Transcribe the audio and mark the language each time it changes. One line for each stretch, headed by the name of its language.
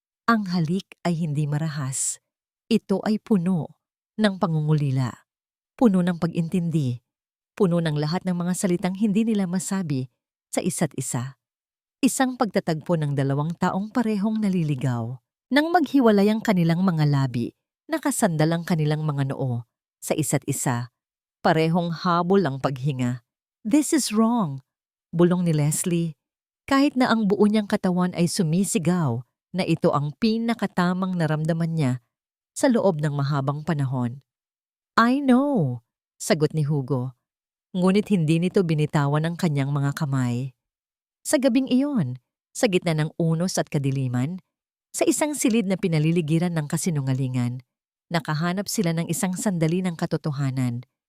Filipino: Ang halik ay hindi marahas. Ito ay puno ng pangungulila, puno ng pag-intindi, puno ng lahat ng mga salitang hindi nila masabi sa isa't isa. Isang pagtatagpo ng dalawang taong parehong naliligaw. Nang maghiwalay ang kanilang mga labi, nakasandal ang kanilang mga noo sa isa't isa. Parehong habol ang paghinga.
English: This is wrong,
Filipino: bulong ni Leslie. Kahit na ang buo niyang katawan ay sumisigaw na ito ang pinakatamang naramdaman niya sa loob ng mahabang panahon.
English: I know,
Filipino: sagot ni Hugo. Ngunit hindi nito binitawan ang kanyang mga kamay. Sa gabing iyon, sa gitna ng unos at kadiliman, sa isang silid na pinaliligiran ng kasinungalingan, nakahanap sila ng isang sandali ng katotohanan.